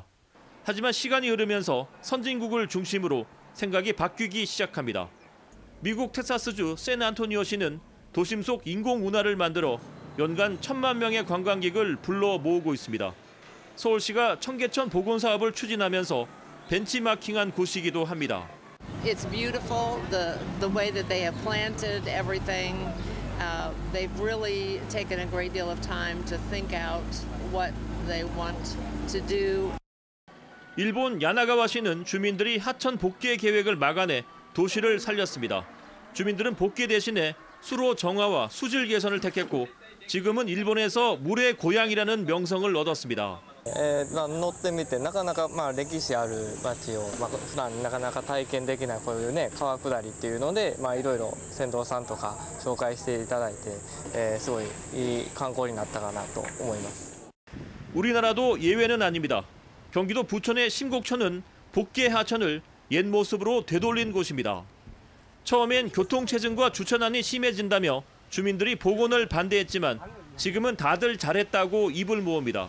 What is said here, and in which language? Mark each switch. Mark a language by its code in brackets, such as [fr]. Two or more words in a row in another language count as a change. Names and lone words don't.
[ko] 하지만 시간이 흐르면서 선진국을 중심으로 생각이 바뀌기 시작합니다. 미국 텍사스주 샌안토니오시는 도심 속 인공운하를 만들어 연간 1,000만 명의 관광객을 불러 모으고 있습니다. 서울시가 청계천 복원 사업을 추진하면서 벤치마킹한 곳이기도 합니다. [en] It's beautiful the way that they have planted everything. They've really taken a great deal of time to think out what they want to do. [ko] 일본 야나가와시는 주민들이 하천 복개 계획을 막아내 도시를 살렸습니다. 주민들은 복개 대신에 수로 정화와 수질 개선을 택했고 지금은 일본에서 물의 고향이라는 명성을 얻었습니다. [ja] 乗ってみてなかなか歴史ある街を普段なかなか体験できないこういうね川下りっていうのでいろいろ船頭さんとか紹介していただいてすごいいい観光になったかなと思います. [ko] 우리나라도 예외는 아닙니다. 경기도 부천의 심곡천은 복개 하천을 옛 모습으로 되돌린 곳입니다. 처음엔 교통체증과 주차난이 심해진다며 주민들이 복원을 반대했지만 지금은 다들 잘했다고 입을 모읍니다.